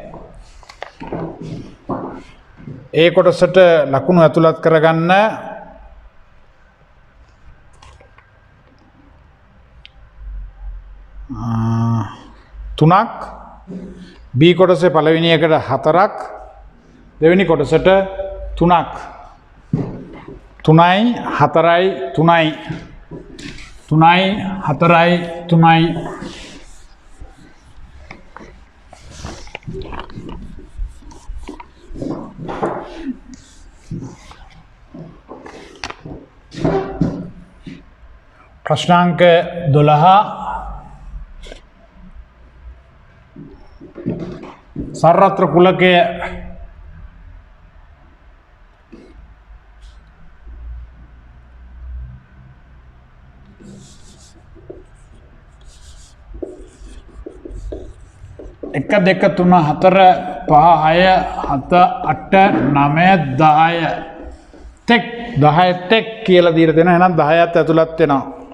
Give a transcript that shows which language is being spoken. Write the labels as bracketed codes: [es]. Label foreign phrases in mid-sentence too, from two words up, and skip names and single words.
[si] ඒ කොටසට ලකුණු ඇතුළත් කරගන්න තුනක් B කොටසේ පළවෙනි එකට 4ක් දෙවෙනි කොටසට 3ක් 3යි 4යි 3යි 3යි 4යි 3යි प्रश्नांक 12 සර්වත්‍ර කුලකේ එක දෙක තුන හතර පහ හය හත අට නවය 10 තෙක් 10 තෙක් කියලා දීලා දෙනවා එහෙනම් 10ත් ඇතුළත් වෙනවා